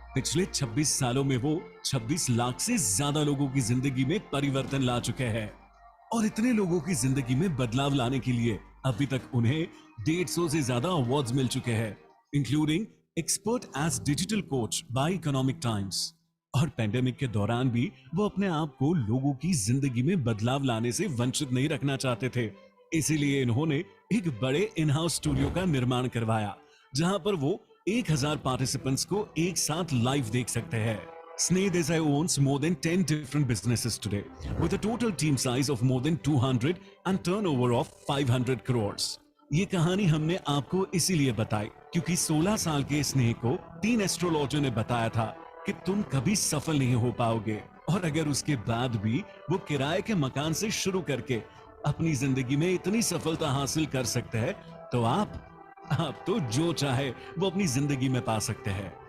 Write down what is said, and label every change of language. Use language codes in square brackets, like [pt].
[hi] पिछले 26 सालों में वो 26 लाख से ज्यादा लोगों की जिंदगी में परिवर्तन ला चुके हैं और इतने लोगों की जिंदगी में बदलाव लाने के लिए अभी तक उन्हें 150 से ज्यादा अवार्ड्स मिल चुके हैं, [en] Including expert as digital coach by Economic Times. [hi] और पेंडेमिक के दौरान भी वो अपने आप को लोगों की जिंदगी में बदलाव लाने से वंचित नहीं रखना चाहते थे, इसीलिए इन्होंने एक बड़े इन हाउस स्टूडियो का निर्माण करवाया जहां पर वो 1000 पार्टिसिपेंट्स को एक साथ लाइव देख सकते हैं। [en] Sneh Desai owns more than 10 different businesses today, with a total team size of more than 200 and turnover of 500 crores. [hi] ये कहानी हमने आपको इसीलिए बताई क्योंकि 16 साल के स्नेह को 3 एस्ट्रोलॉजर ने बताया था कि तुम कभी सफल नहीं हो पाओगे, और अगर उसके बाद भी वो किराए के मकान से शुरू करके अपनी जिंदगी में इतनी सफलता हासिल कर सकते हैं तो आप तो जो चाहे वो अपनी जिंदगी में पा सकते हैं।